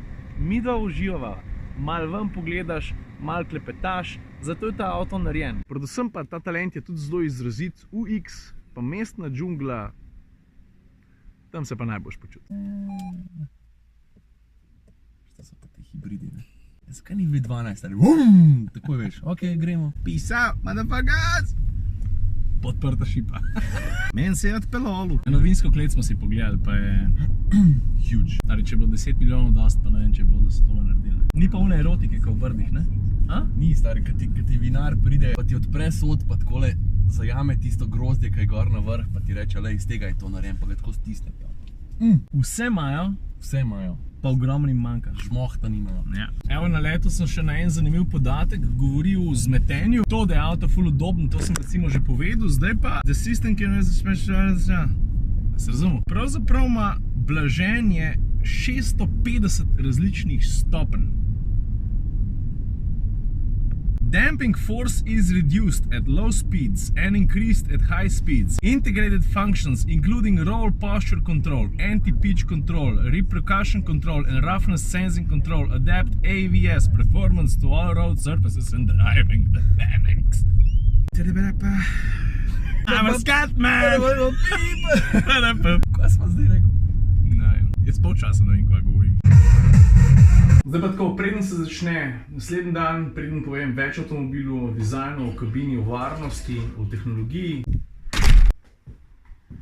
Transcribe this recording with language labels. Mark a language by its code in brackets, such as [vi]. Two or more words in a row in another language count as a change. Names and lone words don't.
[sl] Mi dva uživava, malo ven pogledaš, malo klepetaš, zato je ta avto narejen. Predvsem pa ta talent je tudi zelo izrazit, UX, pa mestna džungla, tam se pa najboljš počuti. Šta so pa te hibridi, ne? Zakaj ni V12, ali takoj veš, ok, gremo. [en] Peace out, motherfuckers! [sl] Podprta šipa. Meni se je odpeljalo. Novinsko klet smo si pogledali, pa je huge. Stari, če je bilo 10 milijonov dost, pa ne vem, če je bilo, da so tole naredili. Ni pa une erotike, kot v Brdih, ne? A? Ni, stari, kad ti vinar pride, pa ti odpre sod, pa takole zajame tisto grozdje, kaj je gor na vrh, pa ti reče, le, iz tega je to narejen, pa ga tako stisne. Vse imajo, pa ogromni manjka. Žmohta nimajo. Ja. Evo, na letu sem še na en zanimiv podatek govoril o zmetenju. To, da je avto ful udoben, to sem recimo že povedal, zdaj pa [en] the system can [sl] se razumel. Pravzaprav ima blaženje 650 različnih stopenj. [en] Damping force is reduced at low speeds and increased at high speeds. Integrated functions including roll posture control, anti-pitch control, repercussion control and roughness sensing control adapt AVS performance to all road surfaces and driving dynamics. I'm a scat man! [sl] Kaj smo zdaj rekel? Jaz polčasa ne vem, kva govorim. Zdaj pa tako, preden se začne naslednji dan, preden povem več o avtomobilu, o dizajnu, o kabini, o varnosti, o tehnologiji.